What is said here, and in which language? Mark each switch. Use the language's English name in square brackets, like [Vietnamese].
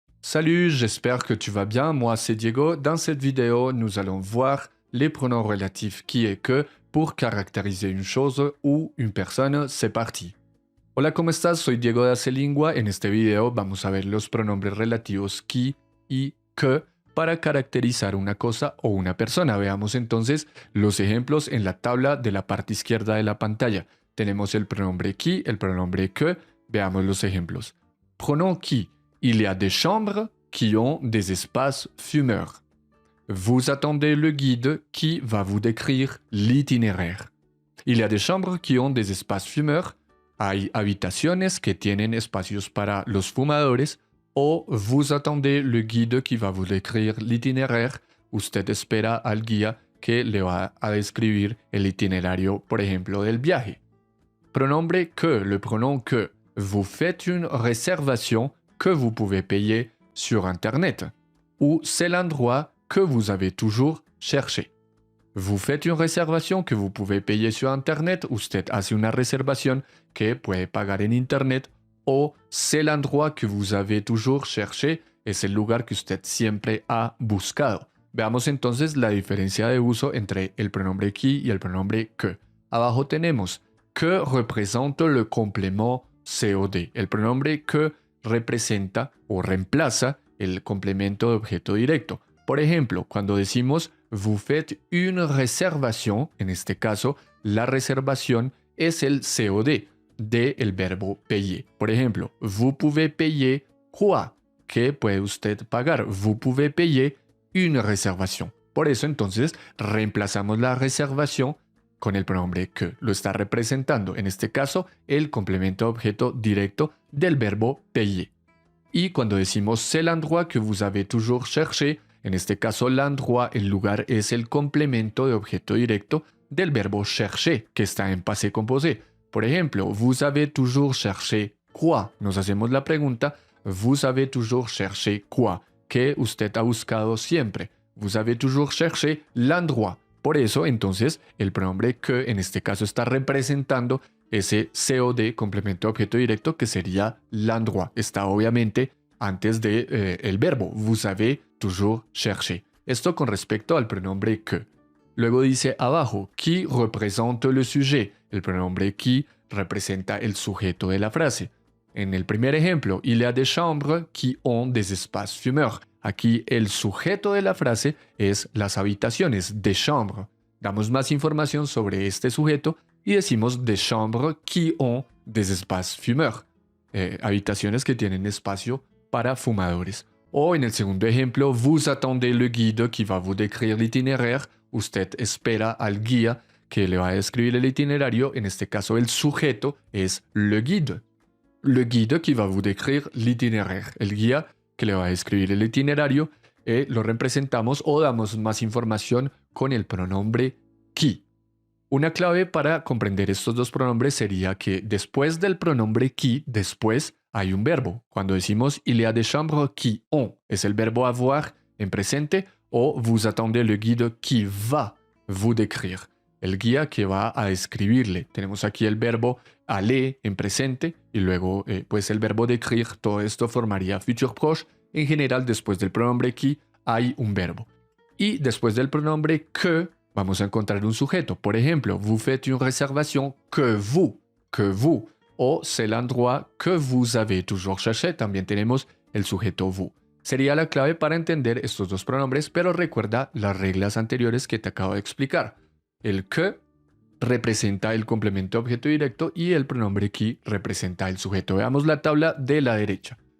[French] Salut, j'espère que tu vas bien. Moi, c'est Diego. Dans cette vidéo, nous allons voir les pronoms relatifs qui et que pour caractériser une chose ou une personne. C'est parti. [Spanish] Hola, ¿cómo estás? Soy Diego de Acelingua. En este video vamos a ver los pronombres relativos qui y que para caracterizar una cosa o una persona. Veamos entonces los ejemplos en la tabla de la parte izquierda de la pantalla. Tenemos el pronombre qui, el pronombre que. Veamos los ejemplos. [French] Pronom qui. Il y a des chambres qui ont des espaces fumeurs. Vous attendez le guide qui va vous décrire l'itinéraire. Il y a des chambres qui ont des espaces fumeurs. [Spanish] Hay habitaciones que tienen espacios para los fumadores. [French] O vous attendez le guide qui va vous décrire l'itinéraire. [Spanish] Usted espera al guía que le va a describir el itinerario, por ejemplo, del viaje. Pronombre que, [French] le pronom que. Vous faites une réservation que vous pouvez payer sur Internet. Ou c'est l'endroit que vous avez toujours cherché. Vous faites une réservation que vous pouvez payer sur Internet. [Spanish] Usted hace una reservación que puede pagar en Internet. [French] O c'est l'endroit que vous avez toujours cherché. [Spanish] Es el lugar que usted siempre ha buscado. Veamos entonces la diferencia de uso entre el pronombre qui y el pronombre que. Abajo tenemos [French] que represente le complément COD. [Spanish] El pronombre que representa o reemplaza el complemento de objeto directo. Por ejemplo, cuando decimos [French] vous faites une réservation, [Spanish] en este caso, la reservación es el COD del verbo payer. Por ejemplo, [French] vous pouvez payer quoi? [Spanish] ¿Qué puede usted pagar? [French] Vous pouvez payer une réservation. [Spanish] Por eso, entonces, reemplazamos la reservación con el pronombre que. Lo está representando, en este caso, el complemento de objeto directo del verbo payer. Y cuando decimos [French] c'est l'endroit que vous avez toujours cherché, [Spanish] en este caso l'endroit, el lugar, es el complemento de objeto directo del verbo chercher, que está en passé composé. Por ejemplo, [French] vous avez toujours cherché quoi? [Spanish] Nos hacemos la pregunta, [French] vous avez toujours cherché quoi? [Spanish] ¿Qué usted ha buscado siempre? [French] Vous avez toujours cherché l'endroit. [Spanish] Por eso, entonces, el pronombre que en este caso está representando ese COD, complemento de objeto directo, que sería l'endroit. Está obviamente antes de el verbo. [French] Vous avez toujours cherché. [Spanish] Esto con respecto al pronombre que. Luego dice abajo, [French] qui représente le sujet. [Spanish] El pronombre qui representa el sujeto de la frase. En el primer ejemplo, [French] il y a des chambres qui ont des espaces fumeurs. [Spanish] Aquí el sujeto de la frase es las habitaciones, [French] des chambres. [Spanish] Damos más información sobre este sujeto y decimos [French] des chambres qui ont des espaces fumeurs. [Spanish] Habitaciones que tienen espacio para fumadores. O en el segundo ejemplo, [French] vous attendez le guide qui va vous décrire l'itinéraire. [Spanish] Usted espera al guía que le va a describir el itinerario. En este caso, el sujeto es [French] le guide. Le guide qui va vous décrire l'itinéraire. [Spanish] El guía que le va a describir el itinerario, lo representamos o damos más información con el pronombre qui. Una clave para comprender estos dos pronombres sería que después del pronombre qui, después hay un verbo. Cuando decimos [French] il y a des chambres qui ont, [Spanish] es el verbo avoir en presente, o [French] vous attendez le guide qui va vous décrire, [Spanish] el guía que va a describirle. Tenemos aquí el verbo aller en presente y luego pues el verbo décrire. Todo esto formaría futur proche. En general, después del pronombre qui hay un verbo. Y después del pronombre que vamos a encontrar un sujeto. Por ejemplo, [French] vous faites une réservation que vous. O c'est l'endroit que vous avez toujours cherché. [Spanish] También tenemos el sujeto vous. Sería la clave para entender estos dos pronombres, pero recuerda las reglas anteriores que te acabo de explicar. El que representa el complemento de objeto directo y el pronombre qui representa el sujeto. Veamos la tabla de la derecha.